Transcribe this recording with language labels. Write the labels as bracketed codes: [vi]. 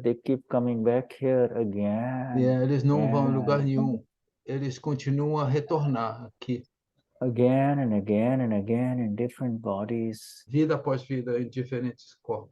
[en] They keep coming back here again. [pt] Eles não vão em lugar nenhum. Eles continuam a retornar aqui. [en] Again and again and again in different bodies. [pt] Vida após vida em diferentes corpos.